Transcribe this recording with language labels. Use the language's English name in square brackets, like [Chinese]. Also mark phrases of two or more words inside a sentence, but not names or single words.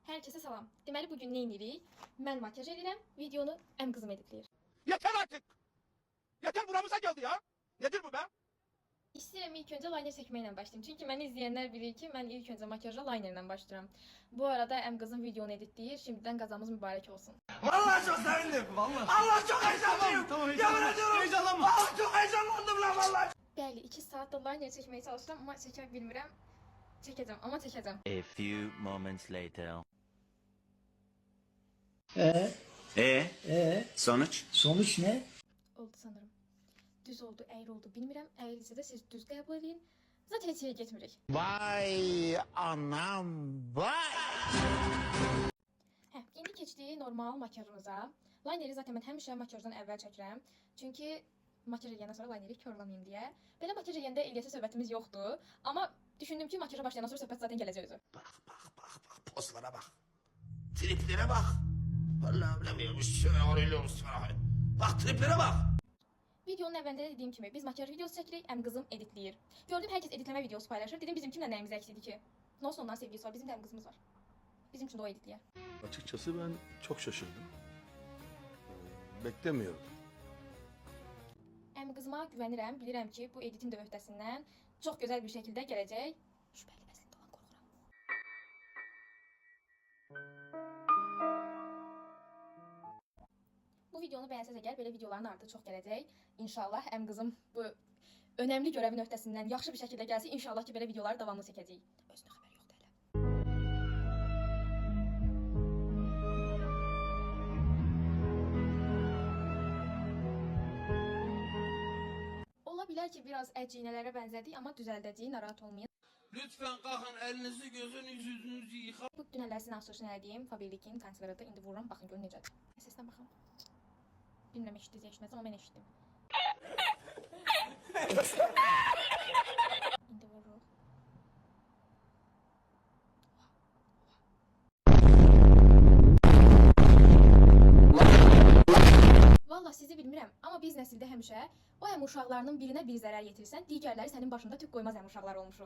[Azerbaijani] Herkese salam. Deməli bugün nə edirik? Mən makyaj edirəm, videonu qızım editləyir. [Turkish] Yeter artık. Yeter buramıza geldi ya. Nedir bu be? [Azerbaijani] İstəyirəm ilk öncə liner çəkməklə başlayım. Çünki məni izləyənlər bilir ki, mən ilk öncə makyaja linerlə başlayıram. Bu arada qızım videonu editləyir. Şimdiden qazamız mübarək olsun. [Turkish] Vallahi çok sevindim. Vallahi. Allah çok heyecanlıyım. Tamam, Yemin ediyorum. Heyecanlanma. Allah çok heyecanlandım lan vallahi. [Azerbaijani] Bəli, 2 saatdir liner çəkməyə çalışıram, amma çəkə bilmirəm. Çəkəcəm, amma çəkəcəm. [English] A few moments later. [Turkish] Sonuç? Sonuç ne? Oldu sanırım. [Azerbaijani] Düz oldu, əyri oldu bilmirəm. Əyrisə də siz düz qəbul edin. Zaten heç yerə getmirik. Vay anam vay. İndi keçdik normal makyajımıza. Lineri zaten mən həmişə makyajdan əvvəl çəkirəm. Çünki makyaj edəndən sonra lineri körləməyim deyə. Belə makyaj edəndə eləyəsə söhbətimiz yoxdur. Amma düşündüm ki, makyaja başlayandan sonra söhbət zaten gələcək özü. [Turkish] Bak pozlara bak. Triplere bak. Vallahi bilemiyorum. Şöyle bak triplere bak. [Azerbaijani] Videonun əvvəlində də dediyim kimi biz makyaj videosu çəkirik, qızım editləyir. Gördüm hər kəs editləmə videosu paylaşır. Dedim bizim kimlə nəyimiz əksildi ki? [Turkish] Ne olsun [Azerbaijani] onların sevgisi var, bizim də qızımız var. Bizim üçün də o editləyər. [Turkish] Açıkçası ben çok şaşırdım. Beklemiyordum. [Azerbaijani] Qızıma güvənirəm, bilirəm ki, bu editin də öhdəsindən çox gözəl bir şəkildə gələcək. Şübhəli əslində olan qorxuram. Bu videonu bəyənsəz əgər belə videoların ardı çox gələcək. İnşallah qızım bu önəmli görəvin öhdəsindən yaxşı bir şəkildə gəlsə, inşallah ki belə videoları davamlı çəkəcəyik. Özünə xəbər yoxdur hələ. Ola bilər ki biraz əciynələrə bənzədik, amma düzəldəcəyik, narahat olmayın. [Turkish] Lütfen kalkın elinizi gözünüzü yüzünüzü yıkayın. [Azerbaijani] Bu dünəllərin açılışını elədiyim Faberlikin konservatı indi vururam, baxın görün necədir. Səsdən baxın. Bilmirəm eşitdiniz, eşitməz, amma mən eşitdim. İndi vururuq. Valla sizi bilmirəm, amma biz nəsildə həmişə o uşaqlarının birinə bir zərər yetirsən, digərləri sənin başında tük qoymaz uşaqlar olmuşuq.